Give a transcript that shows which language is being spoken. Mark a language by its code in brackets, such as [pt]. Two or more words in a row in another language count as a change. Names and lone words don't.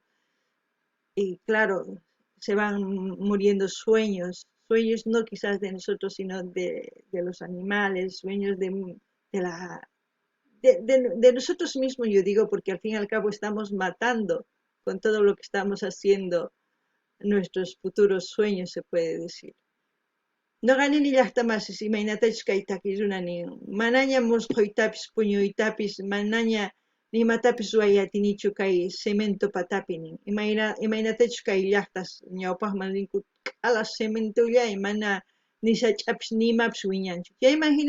[es] Y claro, se van muriendo sueños no quizás de nosotros, sino de los animales, sueños de la, de nosotros mismos, yo digo, porque al fin y al cabo estamos matando con todo lo que estamos haciendo nuestros futuros sueños, se puede decir. [qu] No ganin ni llaqta masis imaynatachus kaytaki runani manaña musquytapis puñuytapis manaña nimatapis ruwayatinichu kay cemento patapi nin imaynatachus kay llaqtas ñawpaqman rinku k'ala cementollay mana ni sach'apis nimapis wiñanchu chayman hina